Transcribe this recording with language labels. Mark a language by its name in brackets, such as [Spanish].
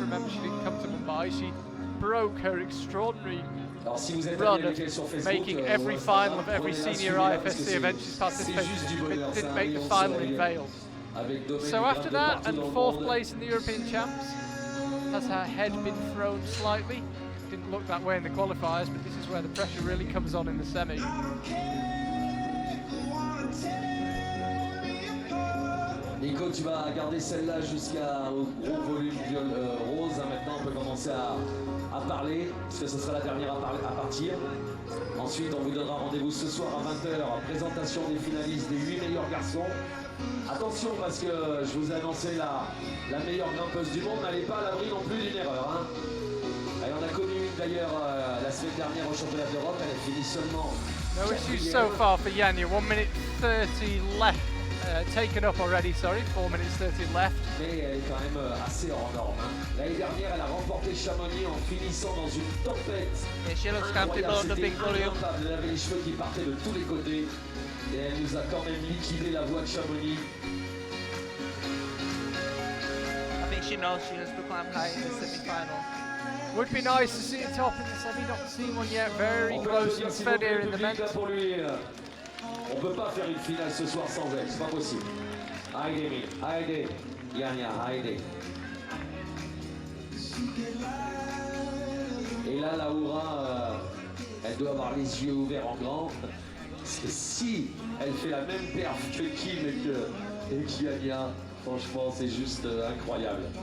[English] Remember, she didn't come to Mumbai. She broke her extraordinary run of making every final of every senior IFSC event she's participated in. She didn't make the final in Vale. So after that, and 4th place in the European Champs, has her head been thrown slightly? Didn't look that way in the qualifiers, but this is where the pressure really comes on in the semi. [French] Nico, tu vas garder celle-là jusqu'au gros volume rose. Maintenant, on peut commencer à parler, parce que ce sera la dernière à partir. Ensuite, on vous donnera rendez-vous ce soir à 20h. Présentation des finalistes des 8 meilleurs garçons. Attention, parce que je vous ai annoncé la meilleure grimpeuse du monde. N'allez pas à l'abri non plus d'une erreur. Hein. Et on a connu une d'ailleurs la semaine dernière au championnat d'Europe. Elle a fini seulement. [English] No issues so far for Janja. 1 minute 30 left. Taken up already, sorry, 4 minutes 30 left. [French] Mais elle est quand même assez hors norme. Hein. L'année dernière, elle a remporté Chamonix en finissant dans une tempête. [English] Yeah, she looks comfortable on the big volume. [French] Elle avait les cheveux qui partaient de tous les côtés. Et elle nous a quand même liquidé la voie de Chamonix. [English] I think she knows she has to climb high in the semi-final. Would be nice to see a top in the semi, not seen one yet. Very close and fed here in the men's. [French] Pour lui. On peut pas faire une finale ce soir sans elle, c'est pas possible. Haydi, Janja, haydi. Et là, Laura, elle doit avoir les yeux ouverts en grand. Parce que si elle fait la même perf que Kim et Janja, franchement, c'est juste incroyable.